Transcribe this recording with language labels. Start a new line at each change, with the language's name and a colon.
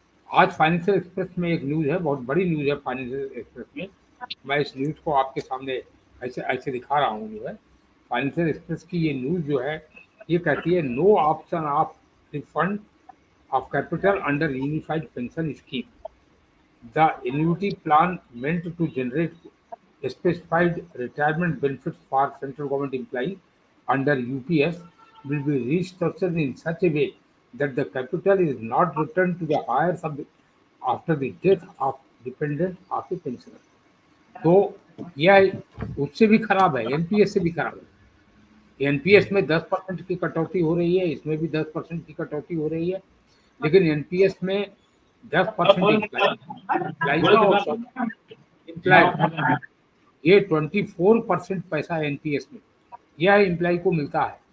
Hindi: आज financial express में एक न्यूज़ है, बहुत बड़ी न्यूज़ है फाइनेंशियल एक्सप्रेस में। मैं इस न्यूज़ को आपके सामने ऐसे ऐसे दिखा रहा हूँ जो है। फाइनेंशियल एक्सप्रेस की ये न्यूज़ जो है, ये कहती है
English: No option of refund of capital under unified pension scheme. The annuity plan meant to generate specified retirement benefits for central government employees under UPS will be restructured in such a way that the capital is not returned to the heirs after the death of dependent of the pensioner.
Hindi: तो यह उससे भी खराब है, NPS से भी खराब है। एनपीएस में 10% की कटौती हो रही है, इसमें भी 10% की कटौती हो रही है, लेकिन एनपीएस में 10% इम्प्लाई का और इम्प्लाई ये 24% पैसा है एनपीएस में, यह इम्प्लाई को मिलता है।